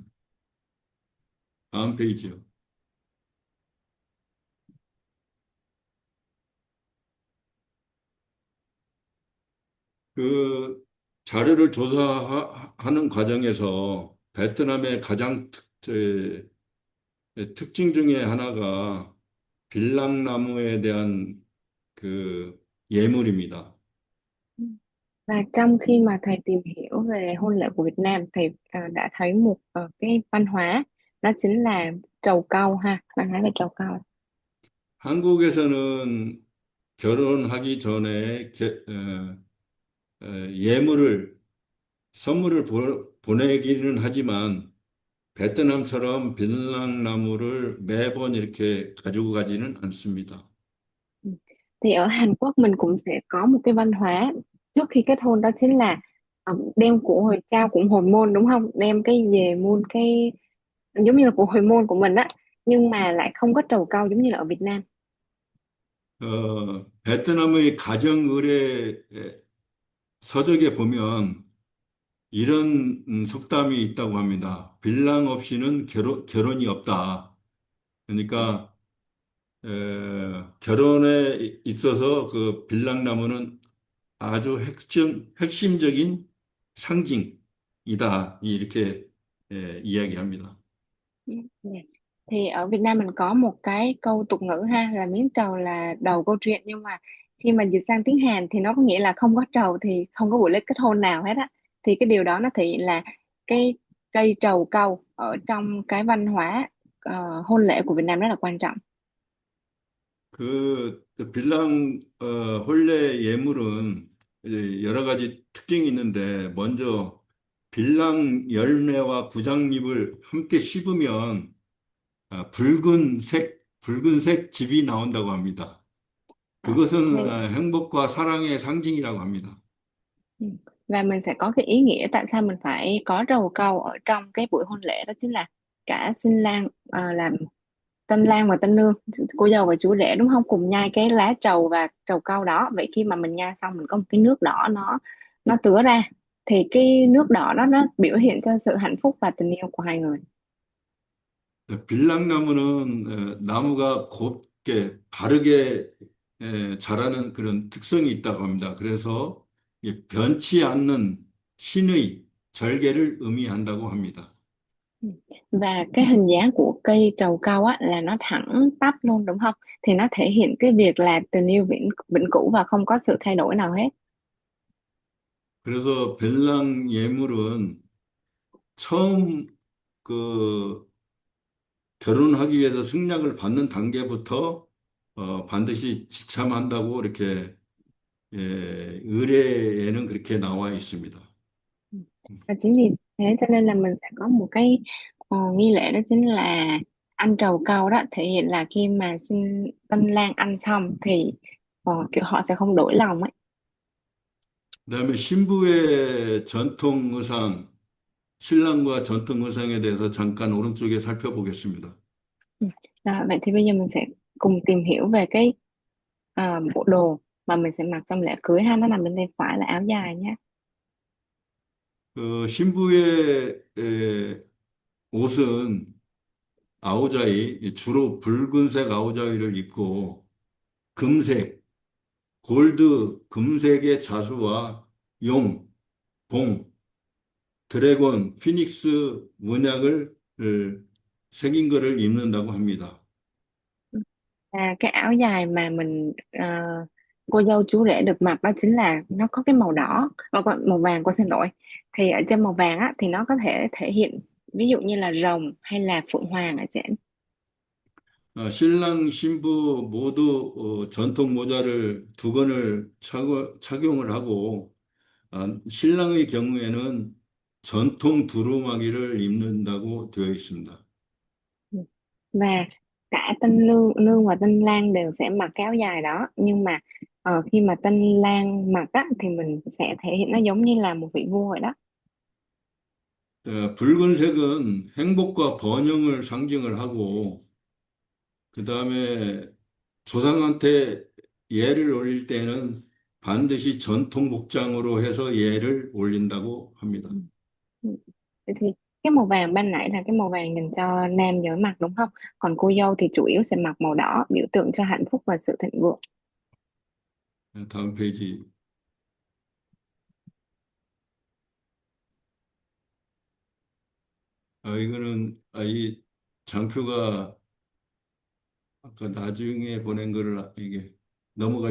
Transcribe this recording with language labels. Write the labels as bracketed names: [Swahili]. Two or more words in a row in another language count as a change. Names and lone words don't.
[Korean] 다음 페이지요. 그 자료를 조사하는 과정에서 베트남의 가장 특징 중에 하나가 빌랑나무에 대한 그 예물입니다. [Vietnamese] Và trong khi mà thầy tìm hiểu về hôn lễ của Việt Nam, thầy đã thấy một cái văn hóa, đó chính là trầu cau ha, văn hóa về trầu cau. [Korean] 한국에서는 결혼하기 전에 예물을 선물을 보내기는 하지만 베트남처럼 빌랑나무를 매번 이렇게 가지고 가지는 않습니다. [Vietnamese] Ừ. Thì ở Hàn Quốc mình cũng sẽ có một cái văn hóa trước khi kết hôn, đó chính là đem của hồi trao cũng hồi môn đúng không? Đem cái về muôn cái giống như là của hồi môn của mình á, nhưng mà lại không có trầu cau giống như là ở Việt Nam. [Korean] 베트남의 가정 의례 서적에 보면 이런 속담이 있다고 합니다. 빌랑 없이는 결혼이 없다. 그러니까 결혼에 있어서 그 빌랑나무는 아주 핵심적인 상징이다. 이렇게 이야기합니다. [Vietnamese] Ừ, dạ. Thì ở Việt Nam mình có một cái câu tục ngữ ha, là miếng trầu là đầu câu chuyện, nhưng mà khi mà dịch sang tiếng Hàn thì nó có nghĩa là không có trầu thì không có buổi lễ kết hôn nào hết á. Thì cái điều đó nó thể hiện là cái cây trầu cau ở trong cái văn hóa hôn lễ của Việt Nam rất là quan trọng. [Korean] 빌랑 혼례 예물은 이제 여러 가지 특징이 있는데 먼저 빌랑 열매와 부장잎을 함께 씹으면 붉은색 즙이 나온다고 합니다. [Vietnamese] À, [Korean] 그것은 [Vietnamese] nên [Korean] 행복과 사랑의 상징이라고 합니다. [Vietnamese] ừ. Và mình sẽ có cái ý nghĩa tại sao mình phải có trầu cau ở trong cái buổi hôn lễ, đó chính là cả新lang làm tân lang và tân nương, cô dâu và chú rể đúng không, cùng nhai cái lá trầu và trầu cau đó. Vậy khi mà mình nhai xong mình có một cái nước đỏ nó tứa ra, thì cái nước đỏ đó nó biểu hiện cho sự hạnh phúc và tình yêu của hai người. [Korean] 빌랑나무는 나무가 곧게 바르게 자라는 그런 특성이 있다고 합니다. 그래서 이 변치 않는 신의 절개를 의미한다고 합니다. [Vietnamese] Ừ. Và cái hình dáng của cây trầu cau á là nó thẳng tắp luôn đúng không, thì nó thể hiện cái việc là tình yêu vĩnh vĩnh cửu và không có sự thay đổi nào hết. [Korean] 그래서 빌랑 예물은 처음 그 결혼하기 위해서 승낙을 받는 단계부터 반드시 지참한다고 이렇게 의례에는 그렇게 나와 있습니다. [Vietnamese] Ừ. Và chính vì thế cho nên là mình sẽ có một cái nghi lễ, đó chính là ăn trầu cau. Đó thể hiện là khi mà tân lang ăn xong thì kiểu họ sẽ không đổi lòng ấy. [Korean] 그다음에 신부의 전통 의상, 신랑과 전통 의상에 대해서 잠깐 오른쪽에 살펴보겠습니다. [Vietnamese] Ừ. Rồi, vậy thì bây giờ mình sẽ cùng tìm hiểu về cái bộ đồ mà mình sẽ mặc trong lễ cưới ha. Nó nằm bên tay phải là áo dài nhé. [Korean] 신부의 옷은 아오자이, 주로 붉은색 아오자이를 입고 금색, 골드, 금색의 자수와 용, 봉, [English] dragon, phoenix [Korean] 문양을 새긴 것을 입는다고 합니다. [Vietnamese] Cái áo dài mà cô dâu chú rể được mặc đó chính là nó có cái màu đỏ, màu vàng, cô xin lỗi. Thì ở trên màu vàng á thì nó có thể thể hiện ví dụ như là rồng hay là phượng hoàng ở trên. [Korean] 신랑, 신부 모두 전통 모자를 두 건을 착용을 하고 신랑의 경우에는 전통 두루마기를 입는다고 되어 있습니다. [Vietnamese] Ừ. Và cả tân nương và tân lang đều sẽ mặc cái áo dài đó, nhưng mà khi mà tân lang mặc á thì mình sẽ thể hiện nó giống như là một vị vua vậy đó. [Korean] 붉은색은 행복과 번영을 상징을 하고 그 다음에 조상한테 예를 올릴 때는 반드시 전통 복장으로 해서 예를 올린다고 합니다. [Vietnamese] Ừ. Ừ. Vậy thì cái màu vàng ban nãy là cái màu vàng dành cho nam giới mặc đúng không? Còn cô dâu thì chủ yếu sẽ mặc màu đỏ, biểu tượng cho hạnh phúc và sự thịnh vượng. [Korean] 다음 페이지. 이 장표가 아까 나중에 보낸 거를 이게 [Vietnamese] Ừ.